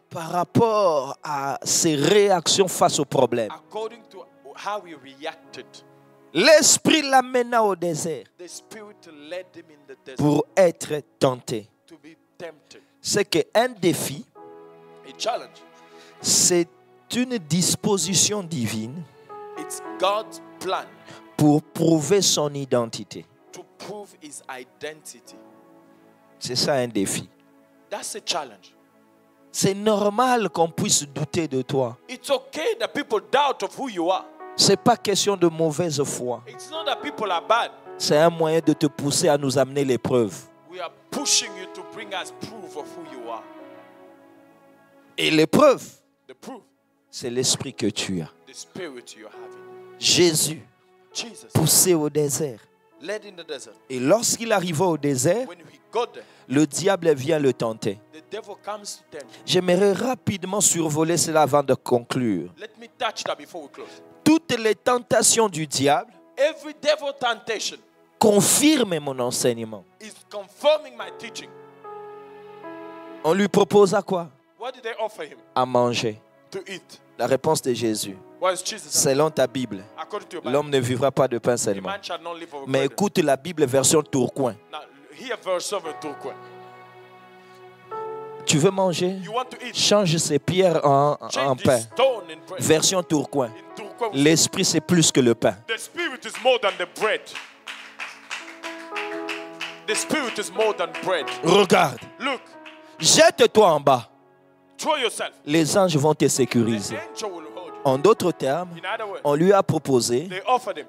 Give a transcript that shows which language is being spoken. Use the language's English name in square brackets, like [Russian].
[French] Par rapport à ses réactions face au problème. [English] According to how he reacted, [French] L'Esprit l'amena au désert [English] the Spirit led him in the desert [French] pour être tenté. [English] to be tempted. [French] C'est qu'un défi, [English] A challenge. [French] c'est une disposition divine [English] It's God's plan [French] pour prouver son identité. [English] to prove his identity. [French] C'est ça un défi. [English] That's a challenge. [French] C'est normal qu'on puisse douter de toi. [English] It's okay that people doubt of who you are. [French] C'est pas question de mauvaise foi. [English] It's not that people are bad. [French] C'est un moyen de te pousser à nous amener l'épreuve. [English] We are pushing you to bring us proof of who you are. [French] Et l'épreuve, [English] The proof, [French] c'est l'esprit que tu as. [English] the spirit you're having. [French] Jésus, [English] Jesus [French] poussé au désert. [English] led in the desert. [French] Et lorsqu'il arriva au désert, [English] When he got there, [French] le diable vient le tenter. [English] the devil comes to tempt. [French] J'aimerais rapidement survoler cela avant de conclure. [English] Let me touch that before we close. [French] Toutes les tentations du diable [English] Every devil temptation [French] confirment mon enseignement. [English] is confirming my teaching. [French] On lui propose à quoi? [English] What did they offer him? [French] À manger. [English] To eat. [French] La réponse de Jésus. [English] What is Jesus saying? [French] Selon ta Bible, [English] According to your Bible, [French] l'homme ne vivra pas de pain [English] a [French] seulement. [English] man shall not live over [French] Mais [English] bread. [French] écoute la Bible version Tourcoing. [English] Now, here verse 7 Turkwa. [French] Tu veux manger? [English] You want to eat? [French] Change ces pierres en [English] Change [French] pain. [English] this stone in bread. [French] Version Tourcoing. [English] In Turkwa, we say, [French] L'esprit, c'est plus que le pain. [English] the spirit is more than the bread. The spirit is more than bread. [French] Regarde, [English] Look, [French] jette-toi en bas. [English] throw yourself. [French] Les anges vont te [English] The [French] sécuriser. [English] angel will hold you. [French] En d'autres termes, [English] In other words, [French] on lui a proposé [English] they offered him.